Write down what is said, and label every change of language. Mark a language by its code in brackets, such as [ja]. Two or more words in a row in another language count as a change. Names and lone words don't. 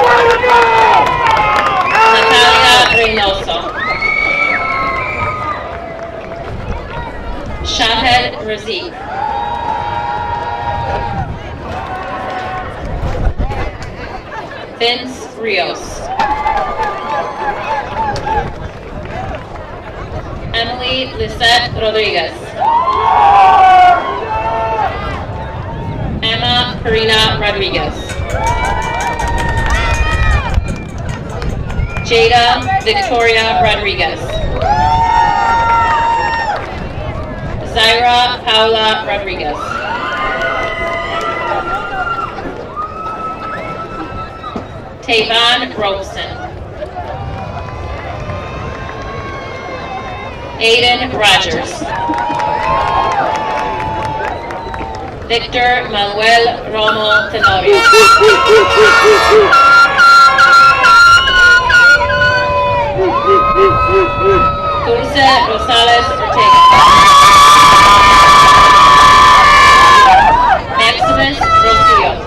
[en] Natalia Reynoso. Shahed Razik. Vince Rios. Emily Lisette Rodriguez. Emma Karina Rodriguez. Jada Victoria Rodriguez. Zaira Paula Rodriguez. Tavon Robeson. Aiden Rogers. Victor Manuel Romo Tenorio. Dulce Rosales Ortega. Maximus Rocio.